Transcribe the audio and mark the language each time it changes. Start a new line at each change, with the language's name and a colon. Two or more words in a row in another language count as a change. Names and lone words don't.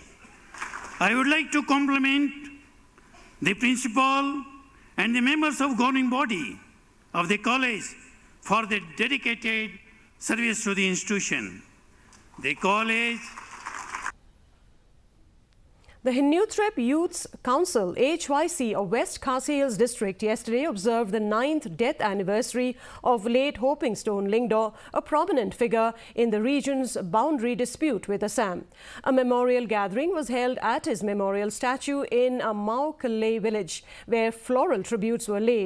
English: I would like to compliment the principal and the members of governing body of the college for their dedicated service to the institution, the college. The Hinuthrep Youth Council, HYC of West Khasi Hills District yesterday observed the 9th death anniversary of late Hopingstone Lingdaw, a prominent figure in the region's boundary dispute with Assam. A memorial gathering was held at his memorial statue in Meghalaya village, where floral tributes were laid.